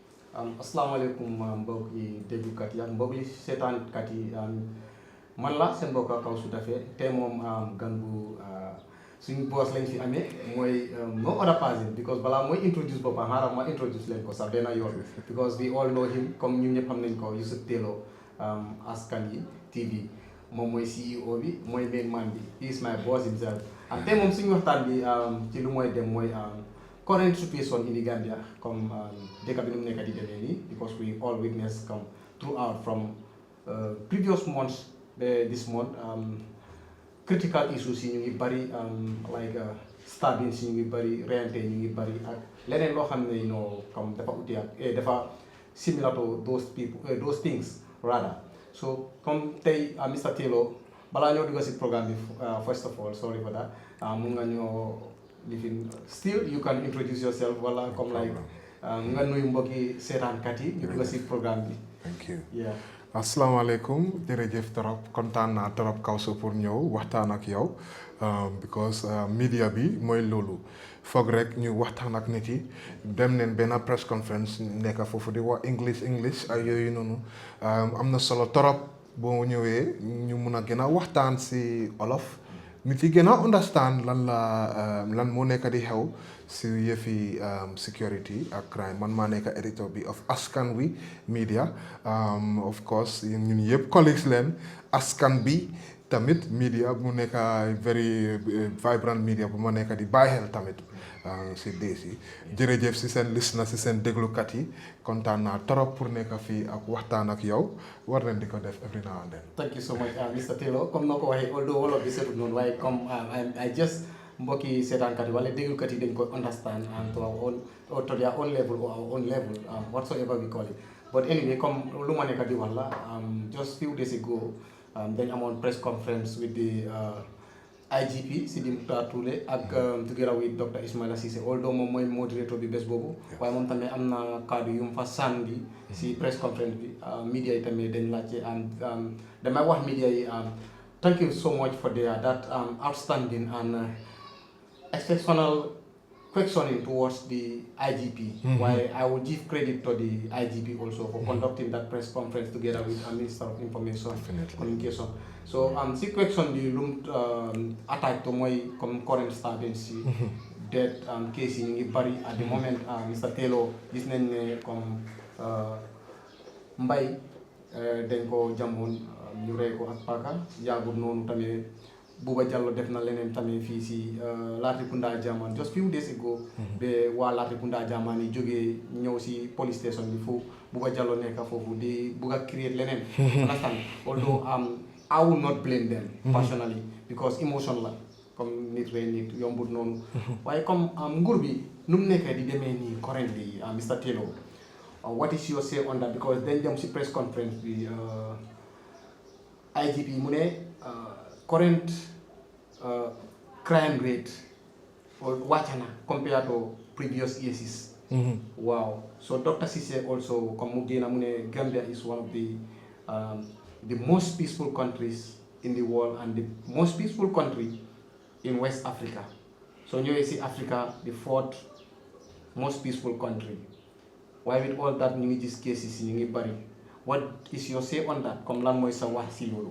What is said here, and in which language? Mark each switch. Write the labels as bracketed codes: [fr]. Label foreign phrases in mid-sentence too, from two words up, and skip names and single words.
[wo] asalaamaaleykum mbokk yi déglukat yi ak mbokk yi seetaankat yi man la seen mbokk Kawsu Dafe tey moom gan bu suñu boss lañ fi amee mooy [en] no other person because [wo] balaa mooy introduce boppam xaaral ma introduce leen ko sax benn yoon [en] because we all know him [wo] comme ñun ñëpp xam nañ ko Yusef askan yi TV moom mooy CEO bi mooy main man bi [en] he is my boss himself [wo] ak tey moom suñu waxtaan bi ci lu mooy dem mooy [en] current situation in the Gambia [wo] comme dëkk bi nu mu nekk di demee nii [en] because we all witness come throughout from previous months this month critical issues [wo] yi ñu ngi bari [en] like stabbings [wo] yi ñu ngi bari reyante ñu ngi bari ak leneen loo xam ne comme dafa uti ak dafa [en] similar to those things rather so [wo] comme tey Mr Taylor balaa ñoo dugg si programme bi [en] first of all sorry for that [wo] mun nga ñoo [en] still you can introduce yourself [wo] wala comme like nga nuyu mbokki seetaankat yi ñu dugg si programme bi. [en] Thank you. Yeah. [wo] Asalaamaaleykum jërëjëf trop kontaan naa trop Kawsu pour ñëw waxtaan ak yow because media bi mooy loolu foog rek ñu waxtaan ak nit yi dem neen benn [en] press conference [wo] nekk foofu di wax English ak yooyu noonu am na solo trop boo ñëwee ñu mun a gën a waxtaan si olof nit yi gën a understand lan moo nekk di xew si yëfi security ak crime man maa nekk editor bi [en] of Askan Wi media of course [wo] ñun yëpp colleagues leen askan bi tamit media mu nekk [en] very vibrant media [wo] bu ma nekk di bàyyi xel tamit si dees yi jërëjëf si seen listener si seen déglukat yi kontaan naa trop pour nekk fii ak waxtaan ak yow war nañ di ko def [en] every now and then. Thank you so much Mr Taylor comme noo ko waxee although [wo] wolof bi seetut noonu waaye [en] comme I just [wo] mbokki seetaankat yi wala déglukat yi dañ ko [en] understand and to our own or to their own level or our own level whatsoever we call it but anyway comme [wo] lu ma nekk di wax la [en] just few days ago [wo] dañ amoon [en] press conference with the [wo] IGP Sidi Mukhtar Touré [en] ak together with [wo] Dr Ismaila Ceesay although moom mooy moderator bi bés boobu waaye moom tamit am na kaddu yu mu fa sànni si press conference bi media yi tamit dañ laajte damay wax media yi [en] thank you so much for that outstanding and exceptional questioning towards the IGP. While I will give credit to the IGP also for conducting that press conference together with the Minister of Information Communication. [wo] So si question di lum attaque to mooy comme current stabbings si death case yi ñu ngi bari [en] at the moment [wo] Mr Taylor gis nañ ne comme mbay dañ ko jamoon ñu rey ko ak paaka yàggul noonu tamit Buba Jallow def na leneen tamit fii si Latrikunda Jaman [en] just few days ago [wo] ba waa Latrikunda Jaman yi jógee ñëw si police station bi fu Buba Jallow nekk foofu di bugg a create leneen [en] understand although I will not blame them personally because [wo] emotion la comme nit rey nit yombut noonu waaye comme nguur bi nu mu nekkee di demee nii [en] currently Mr Taylor what is your say on that because [wo] dañ dem si press conference bi IGP mu ne [en] current crime rate [wo] wàcc na [en] compared to previous years. Wow. So Dr. Ceesay also [wo] comme mu génn mu ne [en] Gambia is one of the most peaceful countries in the world and the most peaceful country in West Africa. So [wo] ñëwee si [en] Africa the fourth most peaceful country. Why with all that [wo] ñu ngi gis [en] cases [wo] ñu ngi bari. [en] What is your say on that comme [wo] lan mooy sa wax si loolu.